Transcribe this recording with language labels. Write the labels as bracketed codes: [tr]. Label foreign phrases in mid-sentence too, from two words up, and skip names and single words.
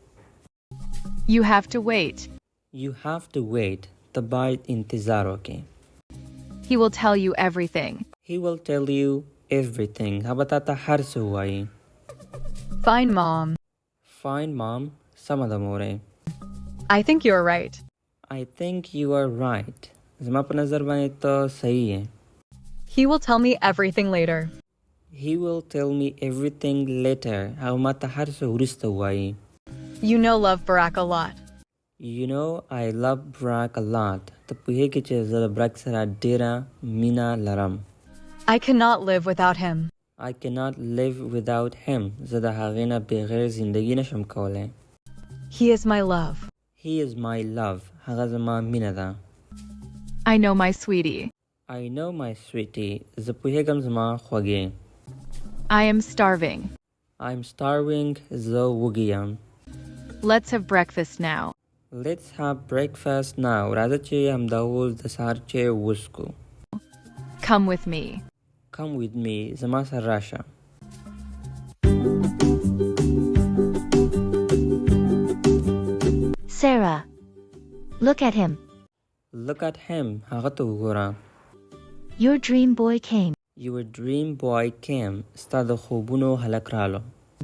[en] You have to wait. You have to wait. [ps] ته باید انتظار وکړې. [en] He will tell you everything. He will tell you everything. [ps] هغه به تا ته هر څه ووایي. [en] Fine, Mom. Fine, Mom. [ps] سمه ده مورې. [en] I think you are right. I think you are right. [ps] زما په نظر باندې ته صحیح یې. [en] He will tell me everything later. He will tell me everything later. [ps] هغه ما ته هر څه وروسته ووایي. [en] You know love Barack a lot. You know I love Barack a lot. [ps] ته پوهیږې چې زه د براک سره ډېره مینه لرم. [en] I cannot live without him. I cannot live without him. [ps] زه د هغې نه بغیر زندگی نشم کولی. [en] He is my love. He is my love. [ps] هغه زما مینه ده. [en] I know my sweetie. I know my sweetie. [ps] زه پوهیږم زما خوږې. [en] I am starving. I'm starving. [ps] زه وږی یم. [en] Let's have breakfast now. Let's have breakfast now. [ps] راځه چې همدا اوس د سهار چای وڅښو. [en] Come with me. Come with me. [ps] زما سره راشه. [en] Sarah, look at him. Look at him. [ps] هغه ته وګوره. [en] Your dream boy came. Your dream boy came. [ps] ستا د خوبونو هلک رالو.